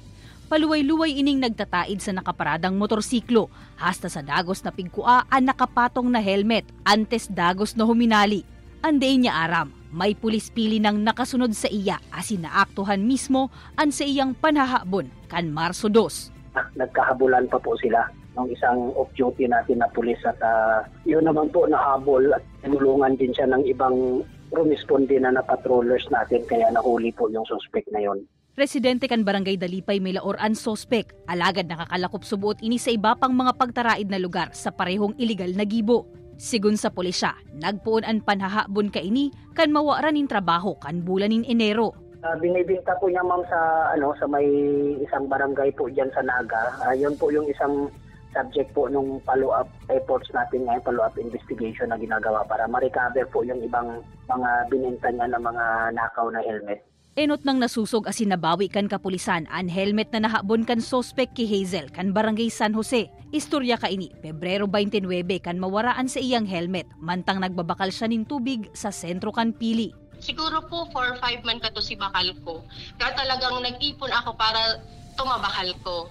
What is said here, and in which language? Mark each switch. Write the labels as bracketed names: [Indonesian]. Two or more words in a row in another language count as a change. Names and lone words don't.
[Bikol] Paluway-luway ining nagtataid sa nakaparadang motorsiklo, hasta sa dagos na pigkua ang nakapatong na helmet, antes dagos na huminali. Anday niya aram, may pulis pili nang nakasunod sa iya asin naaktuhan mismo ang sa iyang panhahabon kan Marso 2. [Filipino] Nagkahabulan pa po sila ng isang off-duty natin na pulis at yun naman po nahabol at tinulungan din siya ng ibang rumisponde na patrollers natin kaya nahuli po yung suspect na yon. [Bikol] Residente kan Barangay Dalipay may laor ang sospek, alagad nakakalakop subuot ini sa iba pang mga pagtaraid na lugar sa parehong iligal na gibo. Sigun sa pulisya, nagpuon ang panhahabon ka ini kan mawaran nin trabaho kan bulan nin Enero. [Filipino] Binibinta po niya ma'am sa may isang barangay po diyan sa Naga. Yun po yung isang subject po nung [English] follow-up efforts [Filipino] natin ngayon, [English] follow-up investigation [Filipino] na ginagawa para ma-recover po yung ibang mga binenta niya ng mga nakaw na helmet. [Bikol] Enot nang nasusog asin nabawi kan kapulisan ang helmet na nahabon kan sospek ki Hazel kan Barangay San Jose. Istorya ka ini, Pebrero 29 kan mawaraan sa iyang helmet, mantang nagbabakal siya nin tubig sa sentro kan Pili. [Filipino] Siguro po 4 or 5 man kato si bakal ko. Kaya talagang nag-ipon ako para tumabakal ko.